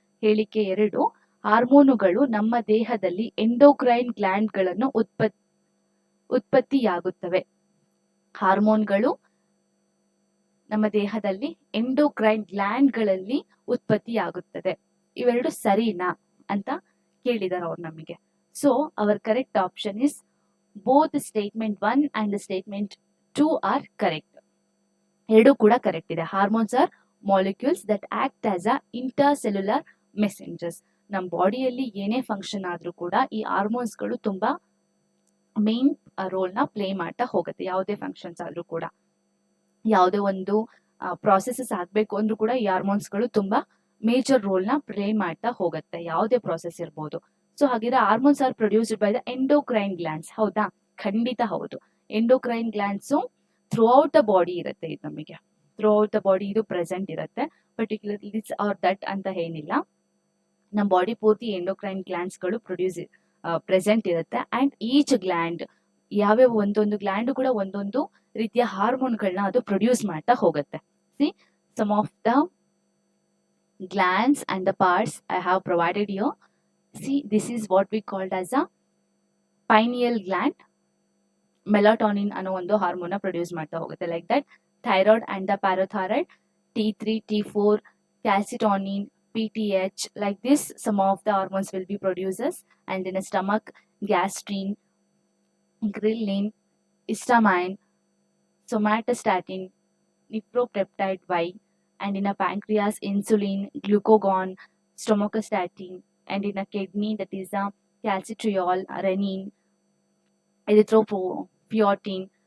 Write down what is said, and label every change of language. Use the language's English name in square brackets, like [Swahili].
[Kannada] ಹೇಳಿಕೆ 2, ಹಾರ್ಮೋನುಗಳು ನಮ್ಮ ದೇಹದಲ್ಲಿ ಎಂಡೋಕ್ರೈನ್ ಗ್ಲ್ಯಾಂಡ್ಗಳನ್ನು ಉತ್ಪತ್ತಿಯಾಗುತ್ತವೆ. ಹಾರ್ಮೋನ್ಗಳು ನಮ್ಮ ದೇಹದಲ್ಲಿ ಎಂಡೋಕ್ರೈನ್ ಗ್ಲ್ಯಾಂಡ್ಗಳಲ್ಲಿ ಉತ್ಪತ್ತಿಯಾಗುತ್ತದೆ. ಇವೆರಡು ಸರಿನಾ ಅಂತ ಕೇಳಿದಾರೆ ಅವ್ರು ನಮಗೆ. [English] So our correct option is both statement 1 and statement 2 are correct. [Kannada] ಎರಡು ಕೂಡ ಕರೆಕ್ಟ್ ಇದೆ. [English] Hormones are molecules that act as a intercellular messengers. [Kannada] ನಮ್ಮ ಬಾಡಿಯಲ್ಲಿ ಏನೇ ಫಂಕ್ಷನ್ ಆದ್ರೂ ಕೂಡ ಈ ಹಾರ್ಮೋನ್ಸ್ಗಳು ತುಂಬಾ ಮೇನ್ ರೋಲ್ ನ ಪ್ಲೇ ಮಾಡ್ತಾ ಹೋಗುತ್ತೆ. ಯಾವುದೇ ಫಂಕ್ಷನ್ಸ್ ಆದ್ರೂ ಕೂಡ, ಯಾವುದೇ ಒಂದು ಪ್ರಾಸೆಸಸ್ ಆಗ್ಬೇಕು ಅಂದ್ರೂ ಕೂಡ ಈ ಹಾರ್ಮೋನ್ಸ್ಗಳು ತುಂಬಾ ಮೇಜರ್ ರೋಲ್ ನ ಪ್ಲೇ ಮಾಡ್ತಾ ಹೋಗುತ್ತೆ, ಯಾವುದೇ ಪ್ರಾಸೆಸ್ ಇರ್ಬೋದು. [English] so ಹಾಗಿದ್ರೆ hormones are produced by the endocrine glands, [Kannada] ಹೌದಾ? ಖಂಡಿತ ಹೌದು. Endocrine glands [English] throughout the body [Kannada] ಇರುತ್ತೆ. ಇದು ನಮಗೆ ಥ್ರೂ ಔಟ್ ದ ಬಾಡಿ ಇದು ಪ್ರೆಸೆಂಟ್ ಇರುತ್ತೆ. [English] particularly this or that [Kannada] ಅಂತ ಏನಿಲ್ಲ, ನಮ್ಮ ಬಾಡಿ ಪೂರ್ತಿ ಎಂಡೋಕ್ರೈನ್ ಗ್ಲ್ಯಾಂಡ್ಸ್ಗಳು ಪ್ರೆಸೆಂಟ್ ಇರುತ್ತೆ. [English] and each gland, [Kannada] ಯಾವ್ಯಾವ ಒಂದೊಂದು ಗ್ಲ್ಯಾಂಡ್ ಕೂಡ ಒಂದೊಂದು ರೀತಿಯ ಹಾರ್ಮೋನ್ಗಳನ್ನ ಅದು ಪ್ರೊಡ್ಯೂಸ್ ಮಾಡ್ತಾ ಹೋಗುತ್ತೆ. [English] See some of the glands and the parts I have provided you. See, this is what we called as a pineal gland. [Kannada] Melatonin ಅನ್ನೋ ಒಂದು ಹಾರ್ಮೋನ್ ಪ್ರೊಡ್ಯೂಸ್ ಮಾಡ್ತಾ ಹೋಗುತ್ತೆ. [English] like that thyroid and the parathyroid, [Kannada] T3, T4, ಕ್ಯಾಲ್ಸಿಟೋನಿನ್, [English] PTH, like this, some of the hormones will be produces. And in a stomach, gastrin, ghrelin, histamine, somatostatin, nephropeptide Y, and in a pancreas, insulin, glucagon, stomatostatin, and in a kidney, that is a calcitriol, renin, erythropoietin.